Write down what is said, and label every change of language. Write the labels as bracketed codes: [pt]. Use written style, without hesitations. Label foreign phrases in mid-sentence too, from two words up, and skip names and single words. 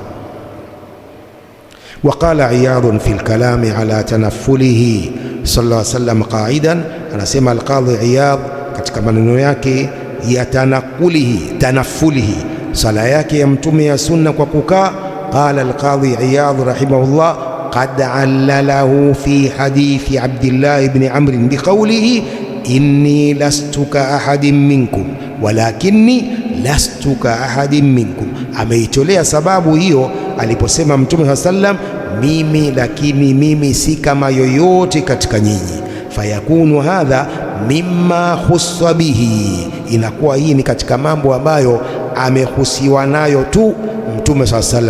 [ar] وقال Iyadh في الكلام على تنفله صلى الله عليه وسلم قاعدا, [sw] anasema al-Qadhi Iyadh katika maneno yake ya tanaffulihi, sala yake ya Mtume ya sunna kwa kukaa. [ar] قال القاضي Iyadh رحمه الله قد علله في حديث Abdillah ibn Amr بقوله إني لست كأحد منكم ولكني لست كأحد منكم. [sw] Ameitolea sababu hiyo aliposema Mtume sallam mimi, lakini mimi si kama yoyote katika nyinyi. [ar] فيكون هذا مما خص به, [sw] inakuwa hii ni katika mambo ambayo amehusiwa nayo tu Mtume sallam.